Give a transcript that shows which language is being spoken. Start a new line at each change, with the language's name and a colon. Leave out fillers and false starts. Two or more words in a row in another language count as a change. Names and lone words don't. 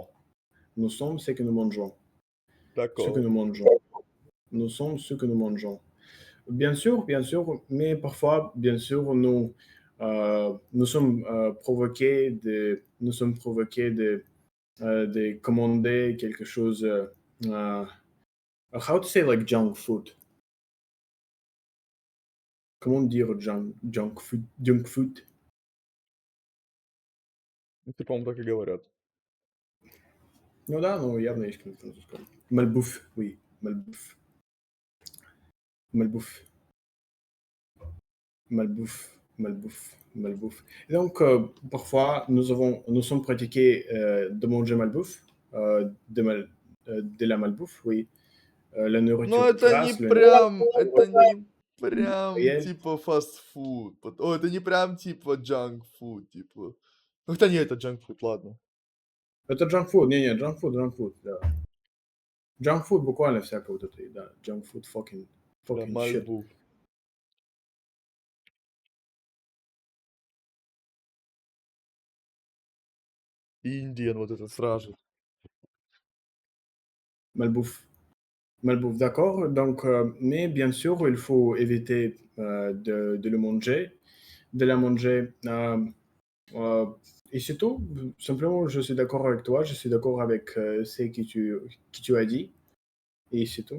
French: Nous sommes ce que nous mangeons. Ce que d'accord. nous mangeons. Nous sommes ce que nous mangeons. Bien sûr, mais parfois, bien sûr, nous sommes provoqués de commander quelque chose.
English: How to say like junk food?
French: Comment dire
English: junk food? Junk food?
Russian: Это, по-моему, так и говорят. Ну да, ну явно есть какой-то французском.
French: Malbouffe, oui, malbouffe. Malbouffe. Malbouffe, malbouffe, malbouffe. Et donc, parfois, nous sommes pratiqués de manger malbouffe, de la malbouffe, oui. La
Russian: Но
French: nourriture
Russian: это не
French: grasse,
Russian: это не прям
French: industrielle.
Russian: типа фастфуд. О, это не прям типа джанк-фуд, типа. Ну, хотя нет, это джанк-фуд, ладно. Это
English: junk food,
Russian: не,
English: junk food,
Russian: да.
English: Junk food
Russian: буквально всякое вот это, да.
English: Junk food
French: La
English: fucking shit.
Russian: malbouffe. Индиан вот этот сразу.
French: Malbouffe. Malbouffe, d'accord. Donc, mais bien sûr, il faut éviter de le manger, de la manger. Euh, et c'est tout. Simplement, je suis d'accord avec toi, je suis d'accord avec ce que tu as dit, et c'est tout.